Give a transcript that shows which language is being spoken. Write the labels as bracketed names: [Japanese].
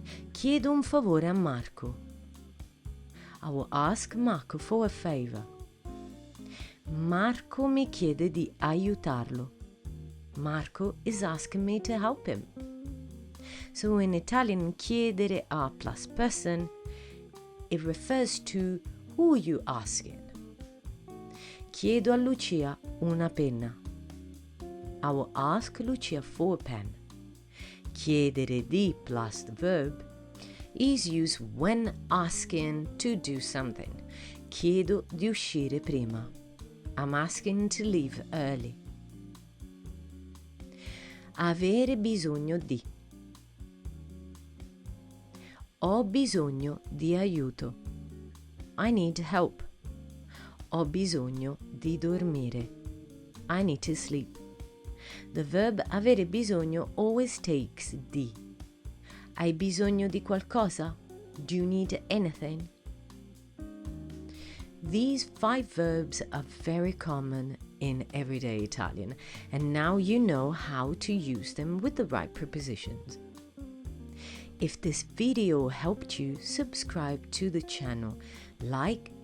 [Italian] Chiedo un favore a Marco. [English] I will ask Marco for a favor. [Italian] Marco mi chiede di aiutarlo. [English] Marco is asking me to help him. So in Italian, chiedere a plus person, it refers to who you asking. [Italian] Chiedo a Lucia una penna. [English] I will ask Lucia for a pen. Chiedere di plus the verb is used when asking to do something. [Italian] Chiedo di uscire prima. [English] I'm asking to leave early. [Italian] Avere bisogno di. Ho bisogno di aiuto. [English] I need help. [Italian] Ho bisogno di dormire. [English] I need to sleep. The verb avere bisogno always takes di. [Italian] Hai bisogno di qualcosa? [English] Do you need anything? These 5 verbs are very common in everyday Italian, and now you know how to use them with the right prepositions. If this video helped you, subscribe to the channel, like